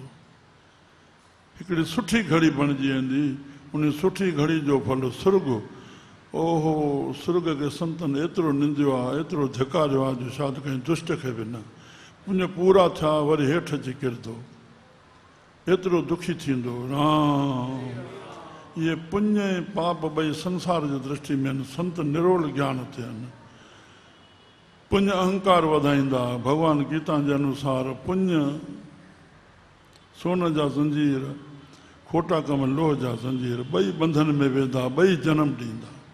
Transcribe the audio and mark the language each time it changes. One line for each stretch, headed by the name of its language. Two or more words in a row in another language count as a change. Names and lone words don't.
Sindhi: हिकिड़ी सुठी घड़ी बणिजी वेंदी, उन सुठी घड़ी जो फल सुर्ग। ओहो, सुर्ग खे संतनि एतिरो निंदियो आहे, एतिरो धिकारियो आहे जो शायदि कंहिं दुष्ट खे बि न। पुञ पूरा थिया वरी हेठि अची किरंदो, एतिरो दुखी थींदो। राम, ये पुण्य ऐं पाप ॿई संसार जी दृष्टि में आहिनि। संत निरोल ज्ञान ते आहिनि। पुण्य अहंकार वधाईंदा। भगवान गीता जे अनुसार पुण्य सोन जा ज़ंजीर, खोटा कम लोह जा ज़ंजीर, ॿई बंधन में वेंदा, ॿई जनम ॾींदा।